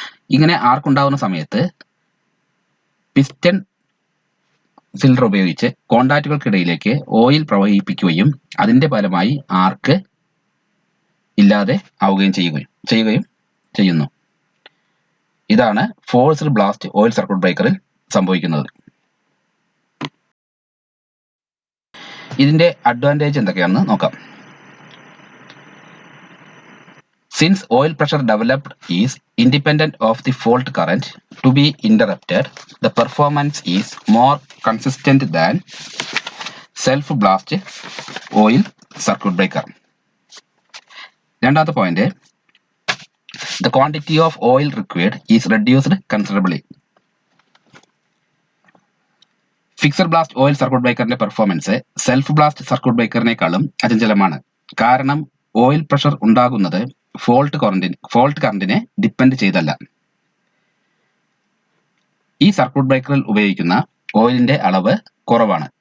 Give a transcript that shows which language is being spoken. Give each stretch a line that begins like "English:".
Malayalam: ഇങ്ങനെ ആർക്ക് ഉണ്ടാകുന്ന സമയത്ത് പിസ്റ്റൺ സിലിണ്ടർ ഉപയോഗിച്ച് കോണ്ടാക്റ്റുകൾക്കിടയിലേക്ക് ഓയിൽ പ്രവഹിപ്പിക്കുകയും അതിന്റെ ഫലമായി ആർക്ക് ഇല്ലാതെ ആവുകയും ചെയ്യുന്നു. ഇതാണ് ഫോഴ്സ്ഡ് ബ്ലാസ്റ്റ് ഓയിൽ സർക്യൂട്ട് ബ്രേക്കറിൽ സംഭവിക്കുന്നത്. ഇതിന്റെ അഡ്വാൻറ്റേജ് എന്തൊക്കെയാണെന്ന് നോക്കാം.
English: Since oil pressure developed is independent of the fault current to be interrupted, the performance is more consistent than self-blast oil circuit breaker.
Malayalam: രണ്ടാമത്തെ point,
English: the quantity of oil required is reduced considerably.
Malayalam: Fixed blast oil circuit ബ്രേക്കറിന്റെ performance self blast circuit ബ്രേക്കറിനേക്കാളും അചഞ്ചലമാണ്. കാരണം oil pressure ഉണ്ടാകുന്നത് fault കറന്റിനെ depend ചെയ്തല്ല. ഈ circuit ബ്രേക്കറിൽ ഉപയോഗിക്കുന്ന ഓയിലിന്റെ അളവ് കുറവാണ്.